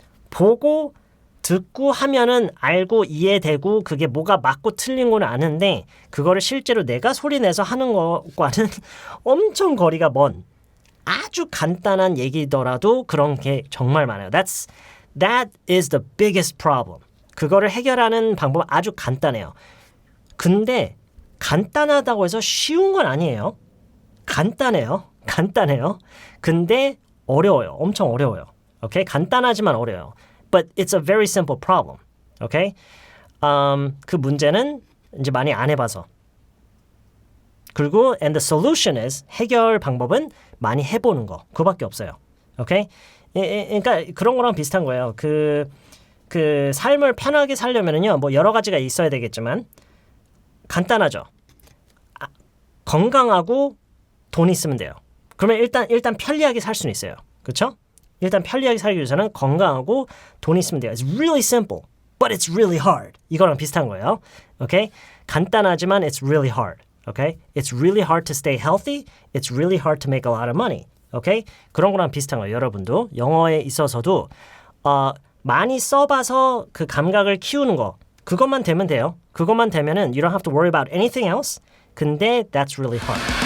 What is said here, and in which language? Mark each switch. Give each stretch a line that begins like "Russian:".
Korean: 보고 듣고 하면은 알고 이해되고 그게 뭐가 맞고 틀린 건 아는데 그거를 실제로 내가 소리내서 하는 것과는 엄청 거리가 먼 아주 간단한 얘기더라도 그런 게 정말 많아요.
English: That is the biggest problem.
Korean: 그거를 해결하는 방법은 아주 간단해요. 근데 간단하다고 해서 쉬운 건 아니에요. 간단해요. 근데 어려워요. 엄청 어려워요. 오케이? 간단하지만 어려워요.
English: But it's a very simple problem.
Korean: 오케이? 그 문제는 이제 많이 안 해봐서. 그리고
English: and the solution is
Korean: 해결 방법은 많이 해보는 거. 그거밖에 없어요. 오케이? 그러니까 그런 거랑 비슷한 거예요. 그 삶을 편하게 살려면은요, 여러 가지가 있어야 되겠지만 간단하죠. 건강하고 돈 있으면 돼요. 그러면 일단 편리하게 살 수는 있어요. 그렇죠? 일단 편리하게 살기 위해서는 건강하고 돈 있으면 돼요.
English: It's really simple, but it's really hard.
Korean: 이거랑 비슷한 거예요. 오케이? 간단하지만
English: it's really hard. Okay? It's really hard to stay healthy. It's really hard to make a lot of money. Okay?
Korean: 그런 거랑 비슷한 거예요. 여러분도 영어에 있어서도 많이 써봐서 그 감각을 키우는 거 그것만 되면 돼요. 그것만 되면은
English: you don't have to worry about anything else.
Korean: 근데
English: that's really hard.